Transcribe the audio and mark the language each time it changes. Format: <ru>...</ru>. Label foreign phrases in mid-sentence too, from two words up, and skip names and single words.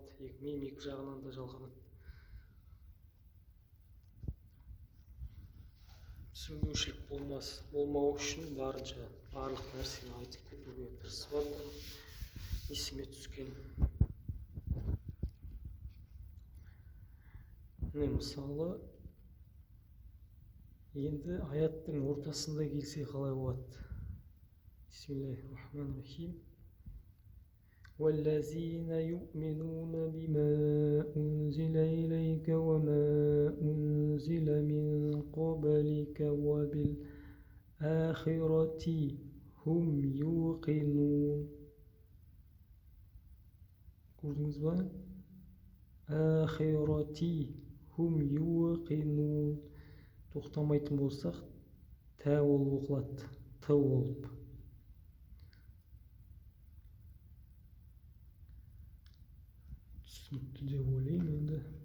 <kk>Мим екі жағынан да жалғанады. Түсінбеушілік болмау үшін барынша барлық нәрсені айтып кетуге тырысып жатырмын. Есіме түскен. Мысалы, енді аяттың ортасында келсе қалай болады?</kk> <ar>بسم الله الرحمن الرحيم. وَالَّذِينَ يُؤْمِنُونَ بِمَا أُنْزِلَ إِلَيْكَ وَمَا أُنْزِلَ مِنْ قَبْلِكَ وَبِالْآخِرَةِ هُمْ يُوقِنُونَ.</ar> <kk>Көрдіңіз ба?</kk> <ar>الآخرة هم يوقنون.</ar> <kk>Тоқтамайтын болсақ, тә болып оқылады. Т болып. Түсінікті деп ойлаймын енді.</kk>